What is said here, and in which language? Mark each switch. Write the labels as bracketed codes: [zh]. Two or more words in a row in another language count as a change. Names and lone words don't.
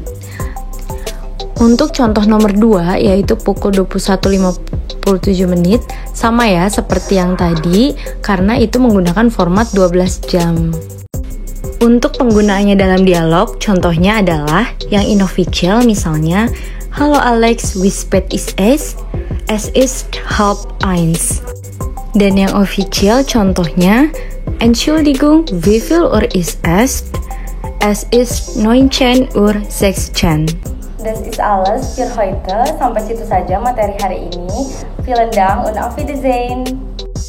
[id] Untuk contoh nomor 2, yaitu pukul 21:57, sama ya seperti yang tadi, karena itu menggunakan format 12 jam. Untuk penggunaannya dalam dialog, contohnya adalah yang inofficial misalnya, "Halo Alex, [de] wie spät ist es? Es ist 12:30." [id] Dan yang official contohnya, [de] "Entschuldigung, wie viel Uhr ist es? Es ist 19:16." Das ist alles für heute. [id] Sampai situ saja materi hari ini. [de] Vielen Dank und auf Wiedersehen.